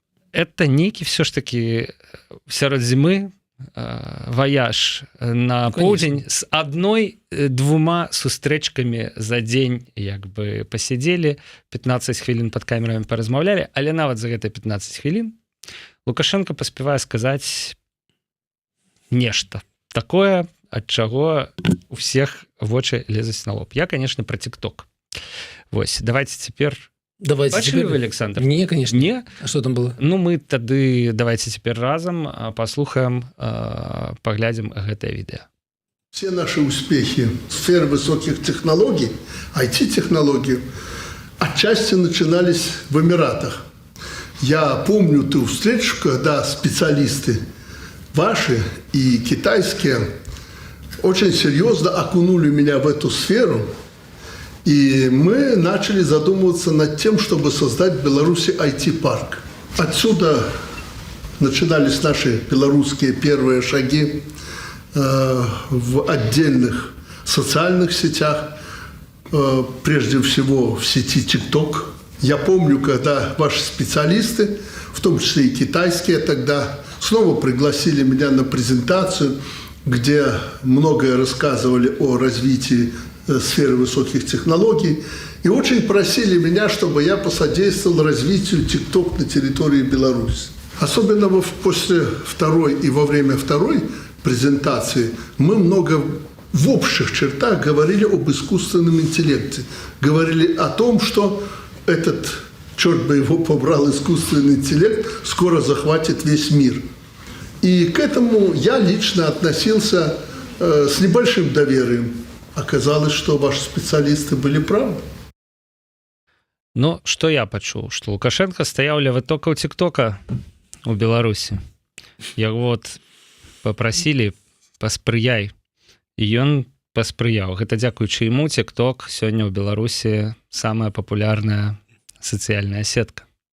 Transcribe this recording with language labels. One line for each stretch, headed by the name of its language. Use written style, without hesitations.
Belarusian: Это нейкі все ж таки сярод зімы ваяж на поўдзень з адной-двума сустрэчкамі за дзень, як бы пасядзелі, 15 хвілін пад камерамі паразмаўлялі, але нават за гэтыя 15 хвілін Лукашенко паспявае сказаць нешта такое, ад чаго у всех вочы лезуць на лоб.
Russian: Я, конечно, про TikTok.
Belarusian: Вось, давайте цяпер... Бачылі вы, Александр?
Russian: Не, конечно. Не? А что там было?
Belarusian: Ну, мы тады давайте цяпер разам паслухаем, паглядзім гэтае відэа.
Russian: Все наши успехи в сфере высоких технологий, IT-технологий, отчасти начинались в Эмиратах. Я помню ту встречу, когда специалисты ваши и китайские очень серьезно окунули меня в эту сферу, и мы начали задумываться над тем, чтобы создать в Беларуси IT-парк. Отсюда начинались наши белорусские первые шаги в отдельных социальных сетях, прежде всего в сети TikTok. Я помню, когда ваши специалисты, в том числе и китайские, тогда снова пригласили меня на презентацию, где многое рассказывали о развитии сферы высоких технологий, и очень просили меня, чтобы я посодействовал развитию TikTok на территории Беларуси. Особенно после второй и во время второй презентации мы много в общих чертах говорили об искусственном интеллекте. Говорили о том, что этот, черт бы его побрал, искусственный интеллект скоро захватит весь мир. И к этому я лично относился с небольшим доверием. Оказалось, что ваши специалисты были правы.
Belarusian: Ну, што я пачуў, што Лукашенко стаяў ля вытокаў тиктока у Беларусі. Яго вот папрасілі паспрыяй, і ён паспрыяў. Гэта дзякуючы яму тикток сёння ў Беларусі самая папулярная сацыяльная сетка.